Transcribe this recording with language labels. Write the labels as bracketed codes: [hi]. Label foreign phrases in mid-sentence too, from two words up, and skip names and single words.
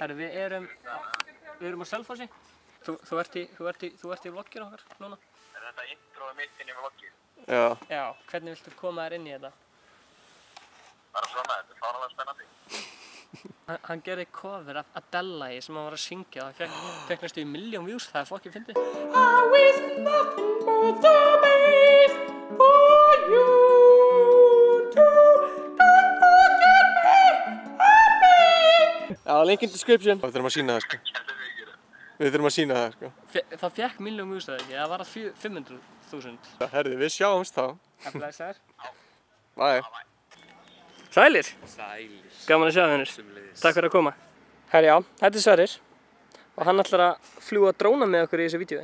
[is] Herru, við erum á Selfossi. Þú ert í vlogginu okkar núna. Er þetta introið mitt inn í vloggið? Já. Já, hvernig viltu koma þér inn í þetta? Bara svona, þetta er fáránlega spennandi. Hann gerði cover af Adele sem hann var að syngja og það fekk næstu í 1.000.000 views, það er fokkið fyndið. [en] I wish nothing but the best for you to don't forget me, happy. Já, link in description. [is] Við þurfum að sína það, sko. Við þurfum að sína það, sko. Það fekk 1.000.000 views, eða ekki? Það var að 500.000. Herðu, við sjáumst þá. Blessaður. [en] Bye. [is] Sælir. Sælir. Gaman að sjá þig, vinur. Takk fyrir að koma. Herri, já, þetta er Sverrir og hann ætlar að fljúga dróna með okkur í þessu vídeói.